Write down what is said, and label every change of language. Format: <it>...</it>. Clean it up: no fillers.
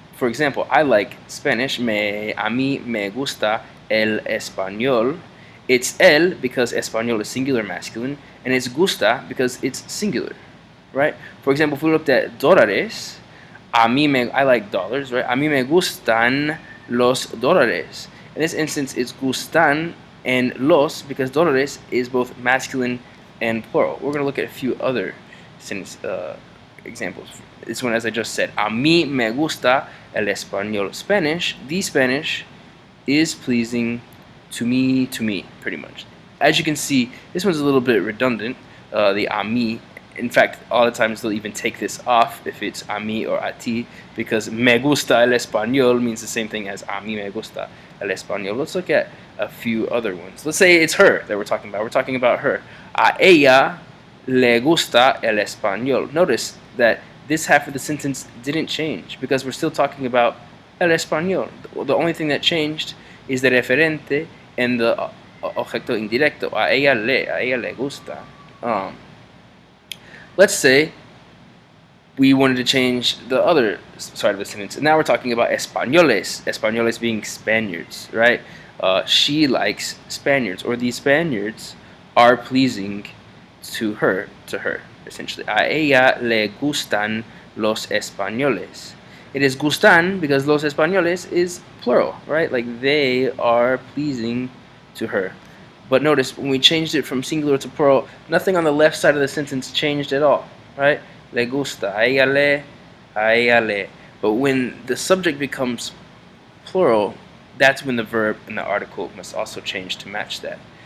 <en>For example, I like Spanish.</en> <es>A mí me gusta el español.</es> <en>It's el because español is singular masculine, and it's gusta because it's singular, right? For example, if we looked at dólares, I like dollars, right?</en> <es>A mí me gustan los dólares.</es> <en>In this instance, it's gustan and los because dólares is both masculine and plural. We're going to look at a few other sentence examples. This one, as I just said,</en> <es>a mí me gusta el español.</es> <en>Spanish, the Spanish is pleasing to me, pretty much. As you can see, this one's a little bit redundant. the a mí. In fact, a lot of times they'll even take this off if it's a mí or a ti, because</en> <es>me gusta el español</es> <en>means the same thing as</en> <es>a mí me gusta el español.</es> <en>Let's look at a few other ones. Let's say it's her that we're talking about. We're talking about her.</en> <es>A ella le gusta el español.</es> <en>Notice that this half of the sentence didn't change because we're still talking about el español. The only thing that changed is the referente and the objeto indirecto.</en> <es>A ella le gusta.</es> <en>Let's say we wanted to change the other side of the sentence. And now we're talking about españoles. Españoles being Spaniards, right? She likes Spaniards, or the Spaniards are pleasing to her, essentially.</en> <es>A ella le gustan los españoles.</es> <en>It is gustan because los españoles is plural, right? Like they are pleasing to her. But notice when we changed it from singular to plural, nothing on the left side of the sentence changed at all, right?</en> <es>Le gusta, a ella le.</es> <en>But when the subject becomes plural, that's when the verb and the article must also change to match that.</en>